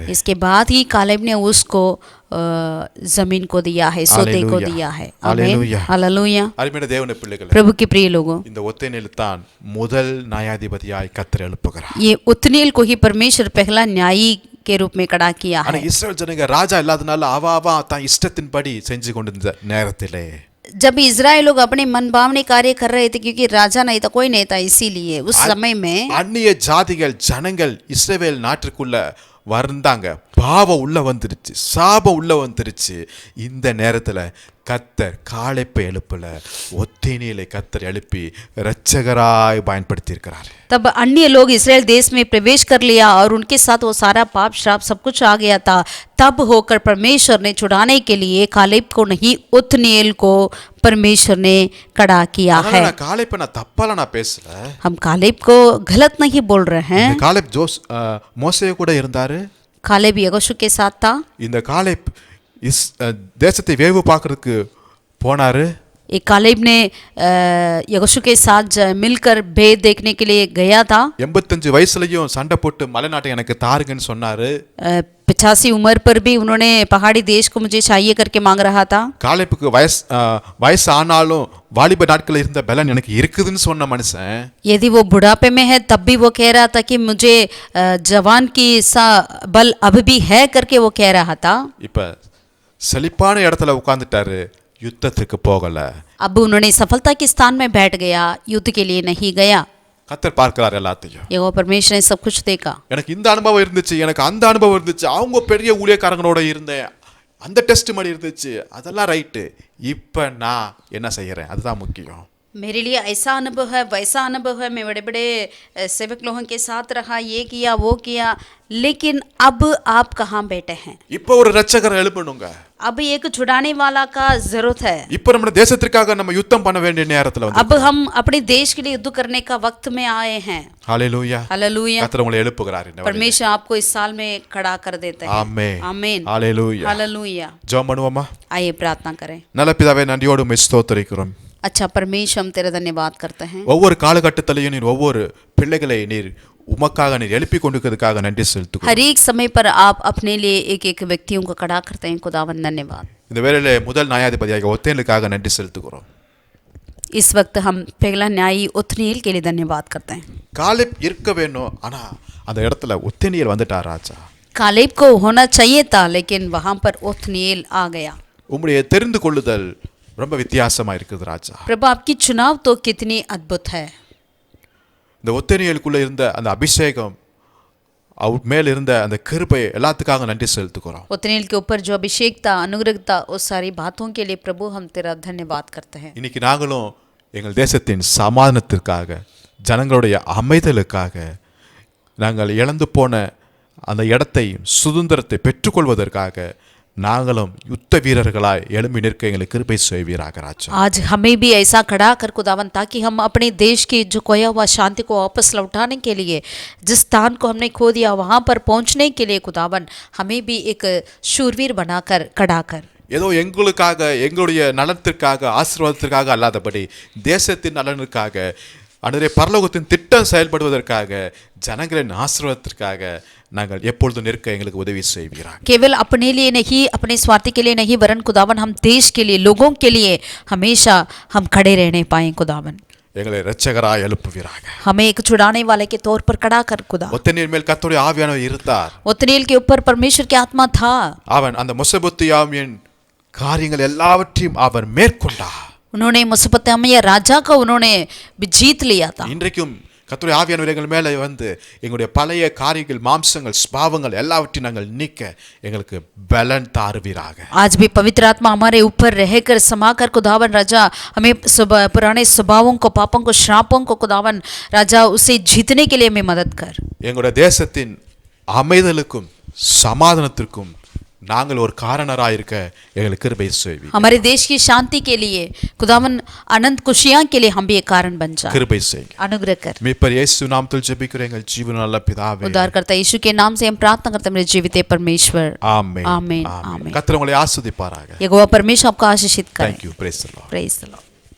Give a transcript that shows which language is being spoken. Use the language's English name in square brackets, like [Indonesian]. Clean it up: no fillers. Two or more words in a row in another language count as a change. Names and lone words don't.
[Hindi] इसके बाद ही कालेब ने उसको जमीन को दिया है, सोते को हालेलुया। दिया है। हालेलुया। हालेलुया। [Tamil] அருமையான தேவனுடைய பிள்ளைகளே, [Hindi] प्रभु के प्रिय लोगों, [Tamil] இந்த ஒத்தனியல் தான் முதல் நியாயாதிபதியாய் கர்த்தர் எழுப்புகிறார். [Hindi] ये ओत्नीएल को ही परमेश्वर पहला न्यायी के रूप में खड़ा किया [Tamil] ஆனா [Hindi] है। [Tamil] இஸ்ரவேல் ஜனங்க ராஜா இல்லாதனால அவா தான் இஷ்டத்தின்படி செஞ்சு கொண்டிருந்த நேரத்திலே [Hindi] जब इजराइल लोग अपने मनभावने कार्य कर रहे थे, क्योंकि राजा नहीं था, कोई नहीं था, इसीलिए उस समय में [Tamil] அந்நிய ஜாதிகள் ஜனங்கள் இஸ்ரவேல் நாட்டுக்குள்ள வந்தாங்க. பாவம் உள்ள வந்துருச்சு, சாபம் உள்ள வந்துருச்சு. இந்த நேரத்துல கர்த்தர் காலேப்பை எழுப்பல, ஒத்தேனியலை கர்த்தர் எழுப்பி இரட்சகராய் பயன்படுத்தி இருக்கிறார். [Hindi] तब अन्य लोग इस्राएल देश में प्रवेश कर लिया और उनके साथ वो सारा पाप श्राप सब कुछ आ गया था। तब होकर परमेश्वर ने छुड़ाने के लिए कालेब को नहीं, ओत्नीएल को परमेश्वर ने खड़ा किया है। [Tamil] நான் காலேப்பை நான் தப்பால நான் பேசல. [Hindi] हम कालेब को गलत नहीं बोल रहे हैं। [Tamil] இந்த காலேப் மோசே கூட இருந்தாரு. [Hindi] कालेब यहोशू के साथ था। [Tamil] இந்த காலேப் தேசத்தை வேவு பார்க்கறதுக்கு போனாரு. [Hindi] एक कालेब ने यहोशू के साथ मिलकर भेद देखने के लिए गया था। [Tamil] 85 வயசுலயும் சண்டை போட்டு மலைநாட்டை எனக்கு தாருங்கன்னு சொன்னாரு. [Hindi] 85 उम्र पर भी उन्होंने पहाड़ी देश को मुझे चाहिए करके मांग रहा था। [Tamil] காலேப்புக்கு வயசு ஆனாலும் வாலிப நாட்கள் இருந்த பலன் எனக்கு இருக்குதுன்னு சொன்ன மனுஷன் [Hindi] यदि वो बुढ़ापे में है तब भी वो कह रहा था कि मुझे जवान की सा बल अब भी है करके वो कह रहा था। [Tamil] இப்ப செழிப்பான இடத்துல உட்கார்ந்துட்டாரு, யுத்தத்துக்கு போகல। [Hindi] अब उन्होंने सफलता के स्थान में बैठ गया, युद्ध के लिए नहीं गया। [Tamil] கர்த்தர் பார்க்கிறார் எல்லாத்தையும்। [Hindi] यहोवा परमेश्वर ने सब कुछ देखा। [Tamil] எனக்கு இந்த அனுபவம் இருந்துச்சு, எனக்கு அந்த அனுபவம் இருந்துச்சு, அவங்க பெரிய ஊழியக்காரங்களோட இருந்தேன், அந்த டெஸ்ட் மாதிரி இருந்துச்சு, அதெல்லாம் ரைட்டு। இப்ப நான் என்ன செய்யறேன், அதுதான் முக்கியம்। [Hindi] मेरे लिए ऐसा अनुभव है, वैसा अनुभव है, मैं बड़े बड़े सेवक लोगों के साथ रहा, ये किया वो किया, लेकिन अब आप कहाँ बैठे हैं? [Tamil] இப்போ ஒரு ரட்சகரை எழுப்பணுங்க। [Hindi] अब एक छुड़ाने वाला का जरूरत है। [Tamil] இப்போ நம்ம தேசத்திற்காக நம்ம யுத்தம் பண்ண வேண்டிய நேரத்துல வந்து [Hindi] अब हम अपने देश के लिए युद्ध करने का वक्त में आए हैं। [Tamil] ஹalleluya, [Hindi] हालेलुया। [Tamil] கர்த்தர் உங்களை எழுப்புகிறார் இந்த வேளையில। [Hindi] परमेश्वर आपको इस साल में खड़ा कर देते हैं। [Tamil] ஆமென், [Hindi] आमीन, [Tamil] ஹalleluya। [Hindi] हालेलुया। [Tamil] ஜெபம் பண்ணுவோமா? [Hindi] आइए प्रार्थना करें। [Tamil] நல்ல பிதாவே, நன்றியோடு உம்மை ஸ்தோத்திரிக்கிறோம்। [Hindi] अच्छा परमेश्वर, हम तेरा धन्यवाद करते हैं। [Tamil] ஒவ்வொரு காலகட்டத்திலையும் நீர் ஒவ்வொரு பிள்ளைகளை நீர் உமக்காக நீர் எழுப்பி கொண்டிருக்கிறதுக்காக நன்றி செலுத்துகிறோம்। [Hindi] हर एक समय पर आप अपने लिए एक एक व्यक्तियों को खड़ा करते हैं। खुदावन धन्यवाद। [Tamil] இந்த வேளையிலே முதல் நியாயாதிபதியாக ஒத்தேனுக்காக நன்றி செலுத்துகிறோம்। [Hindi] इस वक्त हम पहला न्यायी उथनील के लिए धन्यवाद करते हैं। [Tamil] காலேப் இருக்க வேணும், ஆனா அந்த இடத்துல ஒத்தேனியல் வந்துட்டார் ராஜா। [Hindi] कालेब को होना चाहिए था, लेकिन वहां पर उथनील आ गया। [Tamil] உம்முடைய தெரிந்து கொள்ளுதல் ரொம்ப வித்தியாசமா இருக்குது ராஜா। [Hindi] प्रभु, आपकी चुनाव तो कितनी अद्भुत है। [Tamil] இந்த ஒத்தேனியலுக்குள்ள இருந்த அந்த அபிஷேகம், அவர் மேல் இருந்த அந்த கிருபை எல்லாத்துக்காக நன்றி செலுத்துகிறோம்। [Hindi] उथनील के ऊपर जो अभिषेक था, अनुग्रह था, उस सारी बातों के लिए प्रभु हम तेरा धन्यवाद करते हैं। [Tamil] இன்னைக்கு நாங்களும் எங்கள் தேசத்தின் சமாதானத்திற்காக, ஜனங்களுடைய அமைதலுக்காக, நாங்கள் இழந்து போன அந்த இடத்தை சுதந்திரத்தை பெற்றுக்கொள்வதற்காக நாங்களும் யுத்த வீரர்களாய் எழும்பி நிற்க எங்களுக்கு கிருபை செய்வீராக ராஜா। [Hindi] आज हमें भी ऐसा खड़ा कर खुदावन, ताकि हम अपने देश की जो खोया हुआ शांति को वापस लौटाने के लिए, जिस स्थान को हमने खो दिया वहाँ पर पहुँचने के लिए खुदावन हमें भी एक शूरवीर बनाकर खड़ा कर। [Tamil] ஏதோ எங்களுக்காக, எங்களுடைய நலத்திற்காக, ஆசீர்வாதத்திற்காக அல்லாதபடி தேசத்தின் நலனுக்காக, அன்றைய பரலோகத்தின் திட்டம் செயல்படுவதற்காக, ஜனங்களின் ஆசீர்வாதத்திற்காக நாங்கள் எப்பொழுதும் நிற்க எங்களுக்கு உதவி செய்வீராக। [Hindi] केवल अपने लिए नहीं, अपने स्वार्थी के लिए नहीं, वरन खुदावन हम देश के लिए, लोगों के लिए हमेशा हम खड़े रहने पाएं। खुदावन [Tamil] எங்களை இரட்சகராய் எழுப்புவீராக। [Hindi] हमें एक छुड़ाने वाले के तौर पर खड़ा कर। खुदा, [Tamil] ஒத்தேனியல் மேல் கர்த்தருடைய ஆவியானவர் இருந்தார்। [Hindi] उथनील के ऊपर परमेश्वर की आत्मा था। [Tamil] அவன் அந்த மொசபொத்தியாமின் காரியங்கள் எல்லாவற்றையும் அவர் மேற்கொண்டார்। [Hindi] उन्होंने मुसपत्यामिया राजा को उन्होंने जीत लिया था। [Tamil] இன்றைக்கும் கர்த்தருடைய ஆவியானவர் எங்கள் மேலே வந்து எங்களுடைய பழைய காரியங்கள், மாம்சங்கள், ஸ்பாவங்கள் எல்லாவற்றையும் நாங்கள் நீக்க எங்களுக்கு பலன் தாருவீராக। [Hindi] आज भी पवित्र आत्मा हमारे ऊपर रहकर समाकर खुदावन राजा हमें पुराने स्वभावों को, पापों को, श्रापों को खुदावन राजा उसे जीतने के लिए हमें मदद कर। [Tamil] எங்களுடைய தேசத்தின் அமைதலுக்கும் சமாதானத்திற்கும் நாங்கள் ஒரு காரணராக இருக்க எங்களுக்கு கிருபை செய்வீர்। [Hindi] हमारे देश की शांति के लिए खुदावन, अनंत खुशियां के लिए हम भी एक कारण बन जाए। [Tamil] கிருபை செய்யுங்க। [Hindi] अनुग्रह कर। [Tamil] மீட்பர் இயேசு நாமத்தில் ஜெபிக்கிறேன் எங்கள் ஜீவனுள்ள நல்ல பிதாவே। [Hindi] उद्धारकर्ता यीशु के नाम से हम प्रार्थना करते हैं, मेरे जीवित परमेश्वर। [Tamil] ஆமென், [Hindi] आमीन, [Tamil] ஆமென்। [Hindi] आमीन। [Tamil] கர்த்தர் உங்களை ஆசீர்வதிப்பாராக। [Hindi] यहोवा परमेश्वर आपको आशीषित करे। [English] Thank you, praise the Lord। praise the Lord.